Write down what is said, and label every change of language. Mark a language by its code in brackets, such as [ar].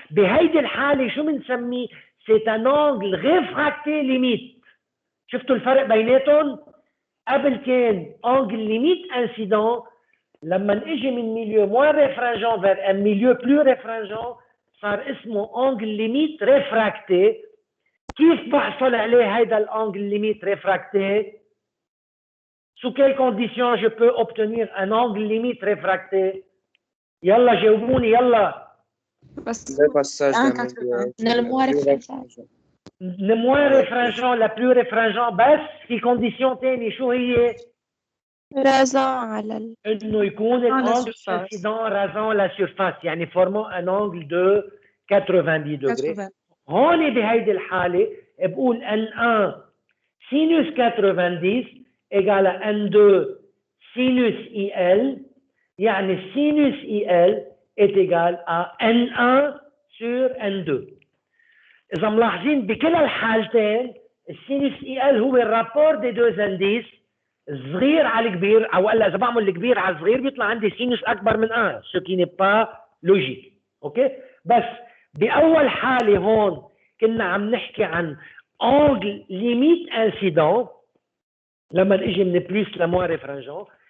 [ar] بهيدي الحاله شو بنسميه؟ سي ان انجل ريفراكتي ليميت. شفتوا الفرق بيناتهم؟ قبل كان انجل ليميت انسيدون، لما نجي من ميليو موان ريفرانجون [fr] vers un milieu plus réfringent [ar] صار اسمه انجل ليميت ريفراكتي. كيف بحصل عليه هيدا الانجل ليميت ريفراكتي؟ [fr] Sous quelles conditions je peux obtenir un angle limite réfracté? [ar] يلا جاوبوني يلا. بس [fr] Le passage d'un 80. milieu [ar] من الموارد فرنسا. [fr] Le moins réfringent, la plus réfringent [ar] بس في [fr] condition تاني. [ar] شو هي؟ رازان على انه يكون الانجل [fr] incident rasant la surface، [ar] يعني [fr] formant un angle de 90 degrés. 80. [ar] هون بهيدي الحالة بقول [fr] N1 sinus 90 égale à N2 sinus IL، [ar] يعني [fr] sinus IL est égal à N1 sur N2. [ar] إذا ملاحظين بكل الحالتين السينوس IL هو الرابور دي دوز انديس، الصغير على الكبير، او الا اذا بعمل الكبير على الصغير بيطلع عندي سينوس اكبر من 1، [fr] ce qui n'est pas logique. [ar] اوكي؟ بس باول حاله هون كنا عم نحكي عن انجل ليميت انسيدون لما نجي من بليس لموان ريفرانجون.